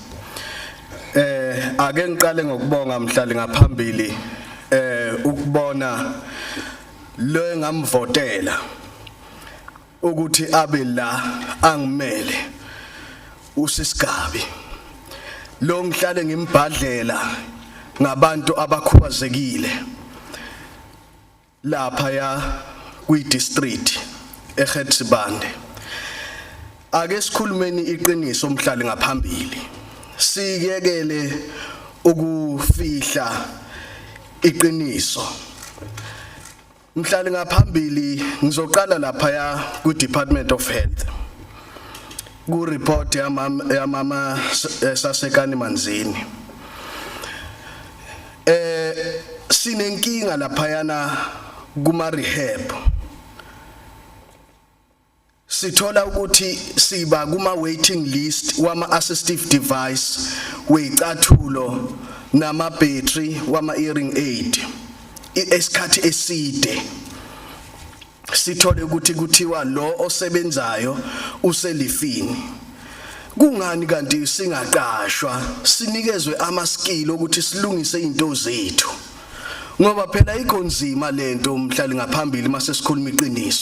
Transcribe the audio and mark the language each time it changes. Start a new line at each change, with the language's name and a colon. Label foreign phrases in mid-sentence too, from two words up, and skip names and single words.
Zulu: Ake ngiqale ngokubonga mhlali ngaphambili ukubona lo ngamvotela ukuthi abe la angimele usisigabi lo ngihlale ngimbhadlela ngabantu abakhubazekile lapha ya kwi district eGetsibande. Ake sikhulumeni iqiniso umhlali ngaphambili. Sikekele ukufihla iqiniso. Mhlali ngaphambili ngizoqala lapha ya ku
English: Department of Health.
Zulu: Ku report ya mama Sasekani Manzini. sinenkinga laphayana kuma rehab. Sithola ukuthi siba kuma
English: waiting list
Zulu: wama
English: assistive device
Zulu: wecathulo nama battery wama
English: hearing aid
Zulu: esikhathi eside. Sithole ukuthi kuthiwa lo osebenzayo uselifini. Kungani kanti singaqashwa sinikezwe ama skill ukuthi silungise izinto zethu? Ngoba phela ikonzima lento umhlali ngaphambili mase sikhuluma iqiniso.